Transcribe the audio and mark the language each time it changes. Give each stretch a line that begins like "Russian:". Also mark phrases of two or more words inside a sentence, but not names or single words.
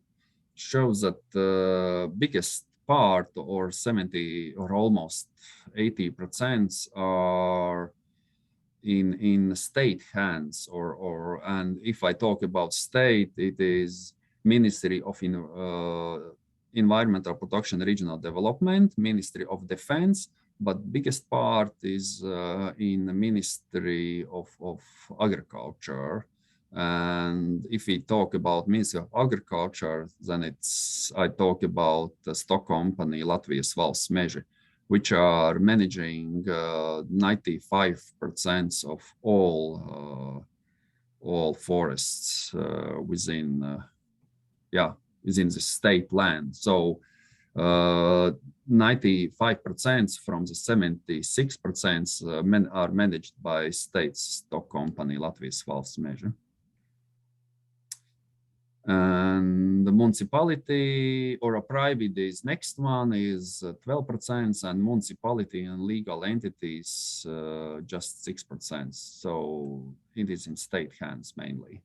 English: shows that the biggest part, or 70 or almost 80%, are in state hands, and if I talk about state, it is Ministry of Environmental Protection, Regional Development, Ministry of Defense, but biggest part is in the Ministry of Agriculture. And if we talk about Ministry of Agriculture, then I talk about the stock company Latvijas valsts meža, which are managing 95% of all forests within the state land. So 95% from the 76% are managed by state stock company Latvijas valsts meža. And the municipality or a private is next one is 12%, and municipality and legal entities just 6%. So it is in state hands mainly.